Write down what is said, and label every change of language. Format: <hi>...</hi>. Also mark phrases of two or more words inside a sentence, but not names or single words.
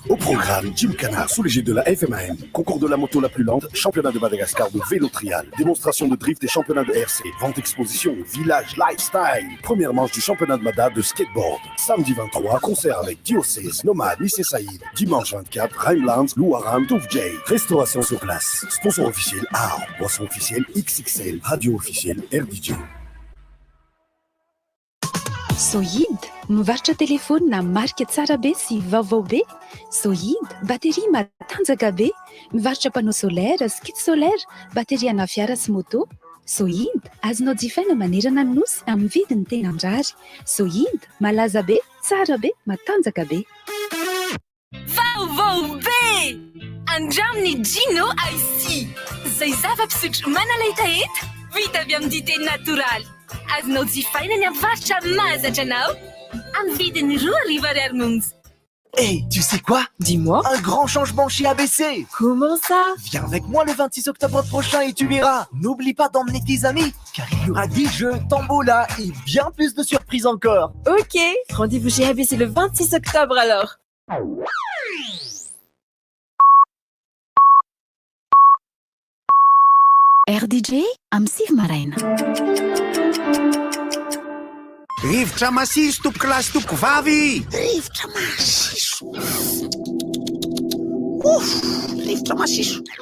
<fr>Au programme, Jim Canard sous l'égide de la FMAM. Concours de la moto la plus lente, championnat de Madagascar de vélo trial, démonstration de drift et championnat de RC, vente exposition, village, lifestyle. Première manche du championnat de Mada de skateboard. Samedi 23, concert avec Diocèse, Nomade, Missé Saïd. Dimanche 24, Rhinelands, Louaram, Touf J. Restauration sur place. Sponsor officiel AR. Boisson officielle XXL. Radio officielle RDJ.</fr> <mg>Sohid, mivarotra telefônina marika tsara be sy vaovao be. Sohid, bateria matanjaka be. Mivarotra</mg> <fr>panneau solaire, skid solaire,</fr> <mg>bateria ana fiara sy moto. Sohid, azonao jifaina manerana ny nosy amin'ny vidiny tena andrary. Sohid, malaza be, tsara be, matanjaka be. Vaovao be! Andraminy Gino IC. Zay zava-pisotro manalahitaeta, vita avy amin'ny dité natoraly. Azonao jifaina ny avarotra mahazatra anao amin'ny vidiny 2,00 monja.</mg> <fr>Hey, tu sais quoi? Dis-moi. Un grand changement chez ABC. Comment ça? Viens avec moi le 26 octobre prochain et tu verras. N'oublie pas d'emmener tes amis, car il y aura des jeux, tombola et bien plus de surprises encore. Ok, rendez-vous chez ABC le 26 octobre alors.</fr> <mg>RDJ amin'ny Sivy Maraina. Rivotra masiso tompoko lasy tompoko vavy. Rivotra masiso. Rivotra masiso.</mg>